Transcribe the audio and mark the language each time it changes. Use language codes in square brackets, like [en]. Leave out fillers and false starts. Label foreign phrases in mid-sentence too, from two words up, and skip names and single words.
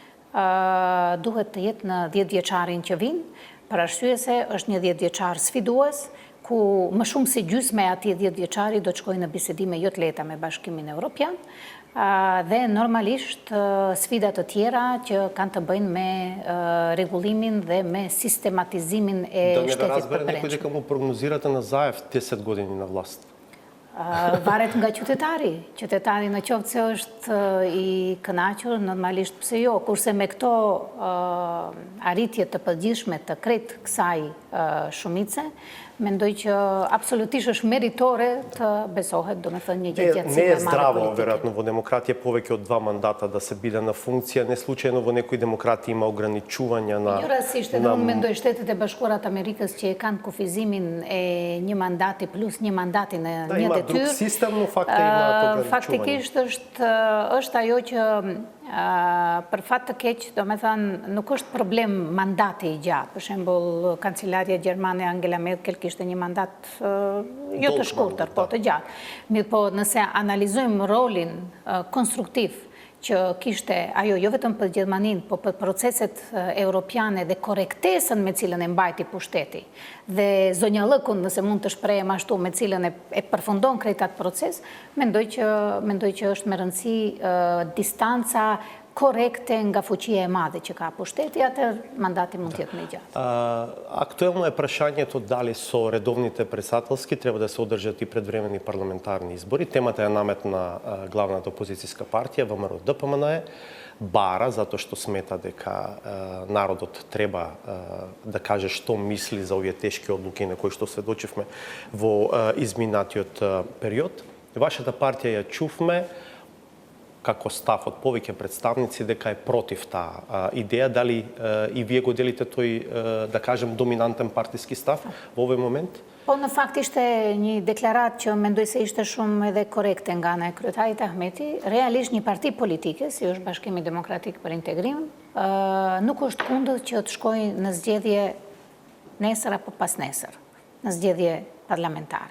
[sq] duhet të jetë në 10 vjeçarin që vinë, për arsye se është një 10 vjeçar sfidues, ku më shumë si gjysmë e atij 10 vjeçari do të shkojnë në bisedime jo të lehta me Bashkimin Evropian, dhe normalisht sfidat të tjera që kanë të bëjnë me rregullimin dhe me sistematizimin e shtetit të [mk] разбере некој дека му прогнозирате на Заев 10 години на власт? [sq] Varet nga qytetari. Qytetari në qoftë se është i kënaqur, normalisht pse jo, kurse me këto arritje të përgjithshme të krejt kësaj shumice, mendoj që absolutisht është meritore të besohet, do me thënë, një gjatësi [mk] Не е здраво, веројатно, во демократија повеќе од 2 мандата да се биде на функција. Не случајно во некои демократии има ограничувања на... [sq] Njërësisht edhe unë mendoj Shtetet e Bashkuara të Amerikës që e kanë kufizimin e një mandati plus një mandati në një [mk] има друг [sq] detyrë. [mk] систем, но факт е има ограничувања. [sq] Faktikisht është ajo që për fat të keq, do me thënë, nuk është problem mandati i gjatë. Për shembull, kancelaria gjermane Angela Merkel kishte një mandat jo të shkurtër, po të gjatë. Mirë po, nëse analizojmë rolin konstruktiv që kishte ajo jo vetëm për Gjermaninë, po për proceset europiane dhe korektesën me cilën e mbajti pushteti, dhe zonjallëkun, nëse mund të shprehem ashtu, me cilën e përfundon krejt atë proces, mendoj që është me rëndësi distanca korekte nga fuqia e madhe që ka pushteti, atëherë mandati mund të jetë më i gjatë. [mk] Актуелно е прашањето дали со редовните председателски треба да се одржат и предвремени парламентарни избори. Темата е наметна главната опозицијска партија ВМРО-ДПМНЕ, бара затоа што смета дека народот треба да каже што мисли за овие тешки одлуки на кои што сведочивме во изминатиот период. Вашата партија ја чувме како став од повеќе представници дека е против таа идеја. Дали и вие го делите тој, да кажем, доминантен партиски став во овој момент? [sq] Po në fakt ishte një deklarat që mendoj se ishte shumë edhe korekte nga ana e kryetarit Ahmeti. Realisht një parti politike, si është Bashkimi Demokratik për Integrim, nuk është kundër që të shkojë në zgjedhje nesër apo pas nesër, në zgjedhje parlamentare.